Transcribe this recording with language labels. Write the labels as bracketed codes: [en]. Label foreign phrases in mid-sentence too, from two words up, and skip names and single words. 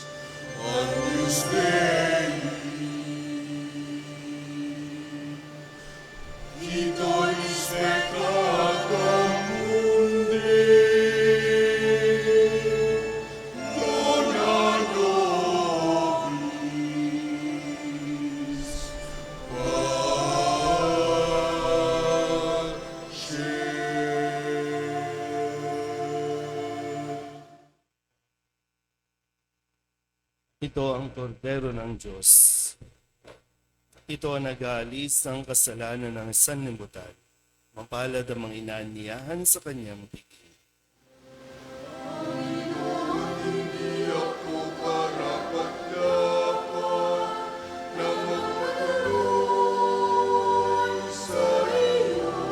[la] Agnus Dei, qui tollis peccata mundi, dona nobis pace. [tl] Ito ang kordero ng Diyos. Ito ang nag-aalis ng kasalanan ng sanlibutan. Mapalad ang mga inaanyahan sa kanyang bigay. Hindi ako karapat-dapat na magpatuloy sa iyo.